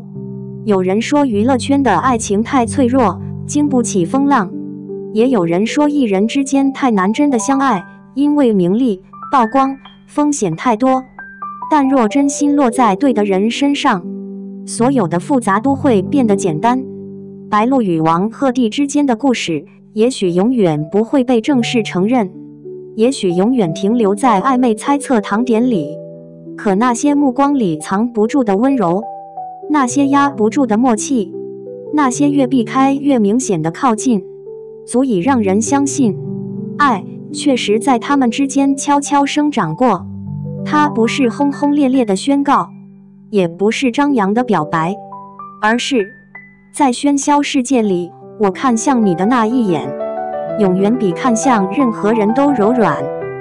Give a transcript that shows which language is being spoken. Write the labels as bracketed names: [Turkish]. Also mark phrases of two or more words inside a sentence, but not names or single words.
[Chinese] 有人說娛樂圈的愛情太脆弱，經不起風浪，也有人說藝人之間太難真的相愛，因為名利、曝光、風險太多。但若真心落在對的人身上，所有的複雜都會變得簡單。白露與王鶴棣之間的故事，也許永遠不會被正式承認，也許永遠停留在曖昧猜測糖點裡。可那些目光裡藏不住的溫柔，那些壓不住的默契， 那些越避開越明顯的靠近，足以讓人相信，愛確實在他們之間悄悄生長過。它不是轟轟烈烈的宣告，也不是張揚的表白，而是在喧囂世界裡，我看向你的那一眼，永遠比看向任何人都柔軟。